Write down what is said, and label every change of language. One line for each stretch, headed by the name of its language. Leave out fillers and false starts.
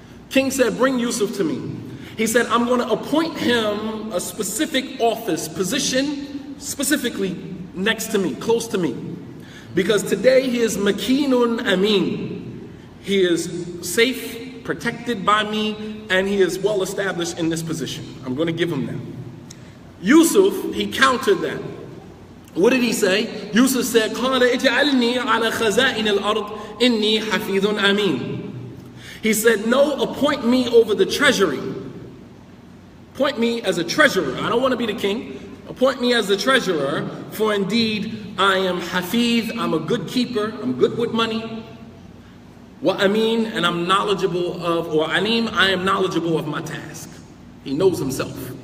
English: King said, "Bring Yusuf to me." He said, "I'm going to appoint him a specific office, position, specifically next to me, close to me. Because today he is makinun amin. He is safe, protected by me, and he is well established in this position. I'm going to give him that." Yusuf, he countered that. What did he say? Yusuf said,
Arabic: قَالَ اجْعَلْنِي عَلَى خَزَائِنِ الْأَرْضِ إِنِّي حَفِيظٌ أَمِينٌ.
English: He said, "No, appoint me over the treasury. Appoint me as a treasurer. I don't want to be the king. Appoint me as the treasurer, for indeed I am hafiz, I'm a good keeper, I'm good with money. Wa amin, and I'm knowledgeable of, or alim, I am knowledgeable of my task." He knows himself.